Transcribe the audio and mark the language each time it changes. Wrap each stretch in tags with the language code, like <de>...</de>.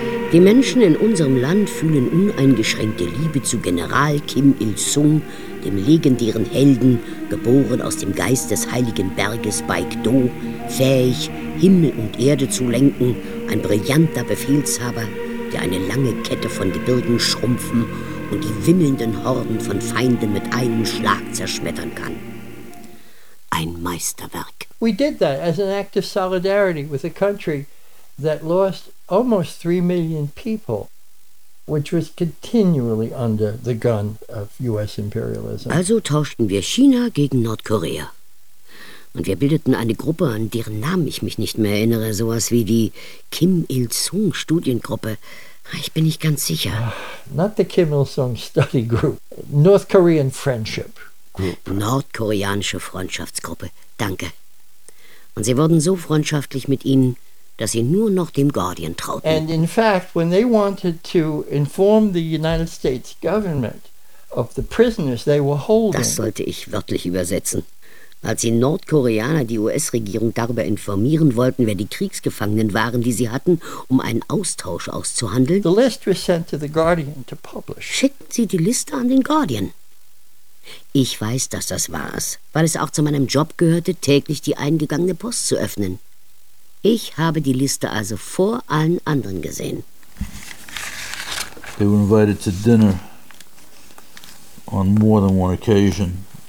<de>Die Menschen in unserem Land fühlen uneingeschränkte Liebe zu General Kim Il-sung, dem legendären Helden, geboren aus dem Geist des heiligen Berges Baekdo, fähig, Himmel und Erde zu lenken, ein brillanter Befehlshaber, der eine lange Kette von Gebirgen schrumpfen und die wimmelnden Horden von Feinden mit einem Schlag zerschmettern kann. Ein Meisterwerk.</de> <en>We did that as an act of solidarity with a country that lost almost 3 million people, which was continually under the gun of US imperialism.</en> <de>Also tauschten wir China gegen Nordkorea. Und wir bildeten eine Gruppe, an deren Namen ich mich nicht mehr erinnere, sowas wie die Kim Il-sung Studiengruppe. Ich bin nicht ganz sicher.</de> <en>Not the Kim Il-sung Study Group. North Korean Friendship Group.</en> <de>Nordkoreanische Freundschaftsgruppe. Danke. Und sie wurden so freundschaftlich mit ihnen, dass sie nur noch dem Guardian trauten.</de> <en>And in fact, when they wanted to inform the United States government of the prisoners they were holding.</en> <de>Das sollte ich wörtlich übersetzen. Als die Nordkoreaner die US-Regierung darüber informieren wollten, wer die Kriegsgefangenen waren, die sie hatten, um einen Austausch auszuhandeln,</de> <en>the list was sent to the Guardian to publish.</en> <de>Schickten sie die Liste an den Guardian. Ich weiß, dass das war es, weil es auch zu meinem Job gehörte, täglich die eingegangene Post zu öffnen. Ich habe die Liste also vor allen anderen gesehen.</de> <en>They were invited to dinner on more than one occasion.</en>